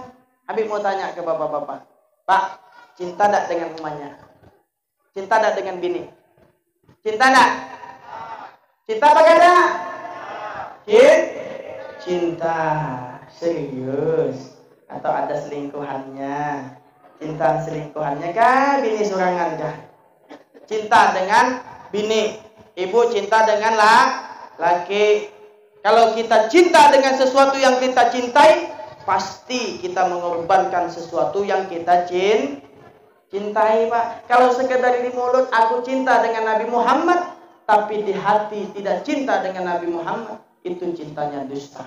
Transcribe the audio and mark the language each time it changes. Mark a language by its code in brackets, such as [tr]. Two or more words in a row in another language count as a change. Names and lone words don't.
[ms] Habib mau tanya ke bapak-bapak. Pak, cinta tak dengan emaknya? Cinta tak dengan bini? Cinta tak? Cinta apa kata? Cinta. Serius. Atau ada selingkuhannya? Cinta selingkuhannya kah? Bini surangan kah? Cinta dengan bini. Ibu cinta dengan laki. [id] Kalau kita cinta dengan sesuatu yang kita cintai, pasti kita mengorbankan sesuatu yang kita cintai, Pak. Kalau sekedar di mulut aku cinta dengan Nabi Muhammad, tapi di hati tidak cinta dengan Nabi Muhammad, itu cintanya dusta.